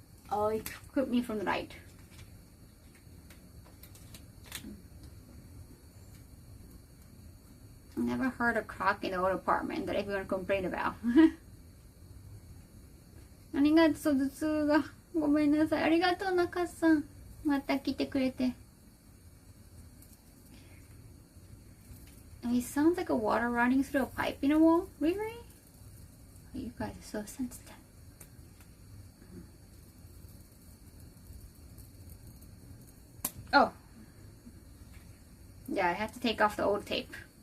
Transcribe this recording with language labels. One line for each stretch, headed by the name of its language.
English: Oh, it could be from the night. I never heard a clock in the old apartment that everyone complained about.
Japanese: ありがとう、頭痛が。ごめんなさい。ありがとう、中さん。また来てくれて。
English: It sounds like a water running through a pipe in a wall. Really? You guys are so sensitive. Oh. Yeah, I have to take off the old tape.